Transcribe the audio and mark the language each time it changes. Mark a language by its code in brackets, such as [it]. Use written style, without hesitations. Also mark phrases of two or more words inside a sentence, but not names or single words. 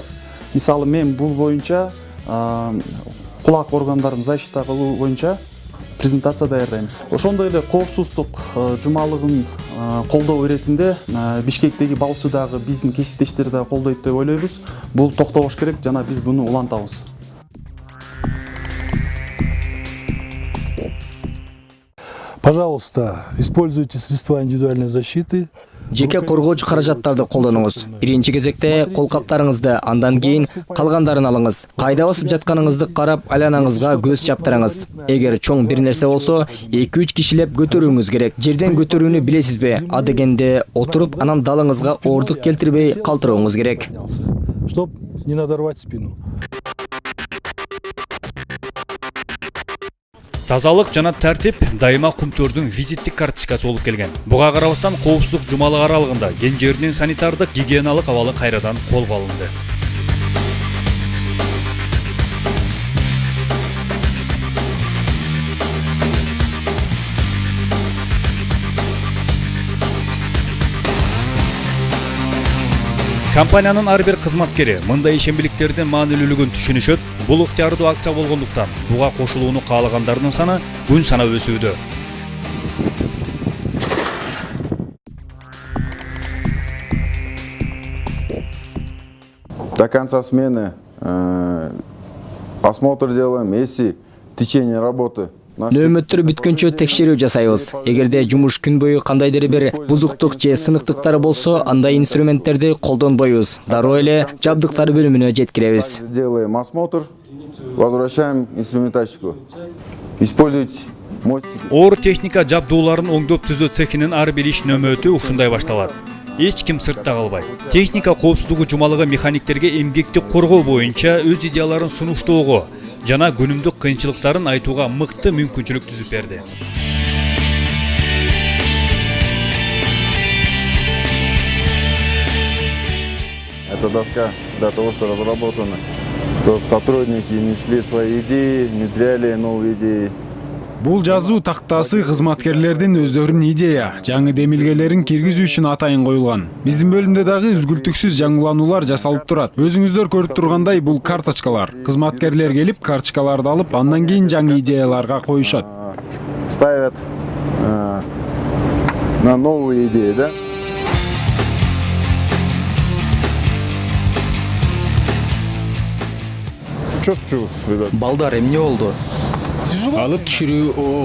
[ky] Мисалы мен бул боюнча кулак органдарын защита кылуу боюнча презентация даярдайм. Ошондой эле коопсуздук жумалыгын колдоо иретинде Бишкектеги балчы дагы биздин кесиптештер дагы колдойт деп ойлойбуз. Бул токтобош керек жана биз буну улантабыз. [ru] Пожалуйста, используйте средства индивидуальной защиты. [ky] Жеке коргоочу каражаттарды колдонуңуз. Биринчи кезекте колкаптарыңызды, андан кийин калгандарын алыңыз. Кайда басып жатканыңызды карап, айланаңызга көз чаптырыңыз. Эгер чоң бир нерсе болсо, 2-3 кишилеп көтөрүүңүз керек. Жерден көтөрүүнү билесизби? А дегенде отуруп, анан далыңызга оордук келтирбей калтырууңуз керек. [ru] Чтоб не надорвать спину. [ky] Тазалык жана тартип дайыма кумтөрдүн визиттик карточкасы болуп келген. Буга карабастан коопсуздук жумалыгы аралыгында Кенжердин санитардык гигиеналык абалы кайрадан колго алынды. Компаниянын ар бир кызматкери мындай ишембиликтердин маанилүүлүгүн түшүнүшөт. Бул ыктыярдуу акция болгондуктан буга кошулууну каалагандардын саны күн санап өсүүдө. [ru] До конца смены осмотр делаем, если в течение работы [ky] Нөөмөттөр бүткөнчө текшерүү жасайбыз. Эгерде жумуш күн бою кандайдыр бир бузуктук же сыныктыктары болсо, андай инструменттерди колдонбойбуз. Дароо эле жабдыктар бөлүмүнө жеткиребиз. [ru] Делаем осмотр, возвращаем инструментальщику. Используйте мостики. [ky] Оор техника жабдууларын оңдоп түзөө цехинин ар бир иш нөмөтү ушундай башталат. Эч ким сыртта калбайт. Техника коопсуздугу жумалыгы механиктерге эмгекти коргоо боюнча өз идеяларын сунуштоого жана күнүмдүк кыйынчылыктарын айтууга мыкты мүмкүнчүлүк түзүп берди. [ru] Эта доска для того, что разработана, чтобы сотрудники несли свои идеи, внедряли новые идеи. [ky] Бул жазуу тактасы кызматкерлердин өздөрүнүн идея, жаңы демилгелерин киргизүү үчүн атайын коюлган. Биздин бөлүмдө дагы үзгүлтүксүз жаңылануулар жасалып турат. Өзүңүздөр көрүп тургандай бул карточкалар. Кызматкерлер келип карточкаларды алып, андан кийин жаңы идеяларга коюшат. [ru] Ставят на новые идеи, да? Что случилось, ребят? [ky] Балдар, эмне болду? Алып түшүрүү оор.